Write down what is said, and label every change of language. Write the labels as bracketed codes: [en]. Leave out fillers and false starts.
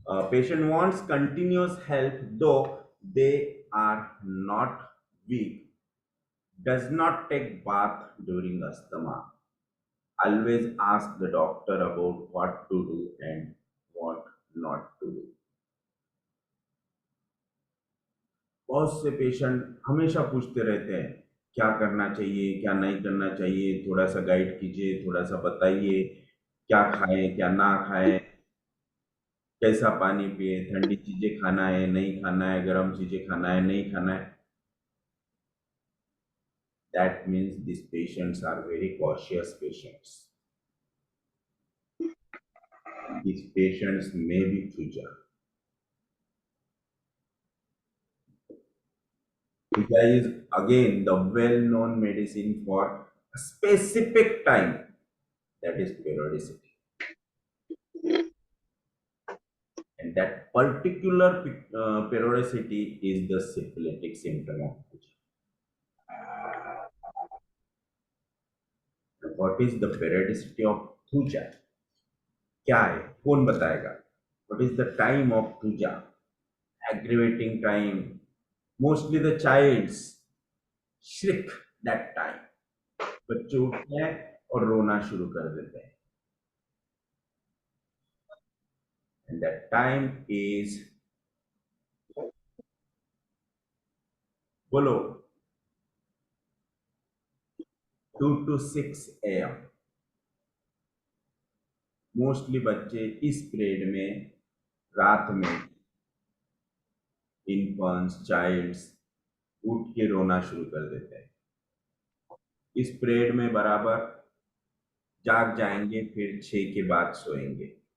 [en] patient wants continuous help though they are not weak, does not take bath during asthma, always ask the doctor about what to do and what not to do. [hi] बहुत से patient हमेशा पूछते रहते हैं क्या करना चाहिए, क्या नहीं करना चाहिए, थोड़ा सा गाइड कीजिए, थोड़ा सा बताइए, क्या खाएं, क्या ना खाएं, कैसा पानी पिए, ठंडी चीजें खाना है, नहीं खाना है, गर्म चीजें खाना है, नहीं खाना है. [en] That means these patients are very cautious patients. These patients may be Thuja. Thuja is again the well-known medicine for a specific time, that is periodicity. And that particular periodicity is the syphilitic symptom of Thuja. What is the periodicity of Thuja? [hi] क्या है, कौन बताएगा? [en] What is the time of Thuja? Aggravating time. Mostly the childs shriek that time. [hi] बच्चे उठते हैं और रोना शुरू कर देते हैं. [en] And that time is, बोलो, 2 to 6 AM. [hi] मोस्टली बच्चे इस पीरियड में रात में इन्फेंट्स चाइल्ड्स उठ के रोना शुरू कर देते हैं. इस पीरियड में बराबर जाग जाएंगे, फिर 6 के बाद सोएंगे.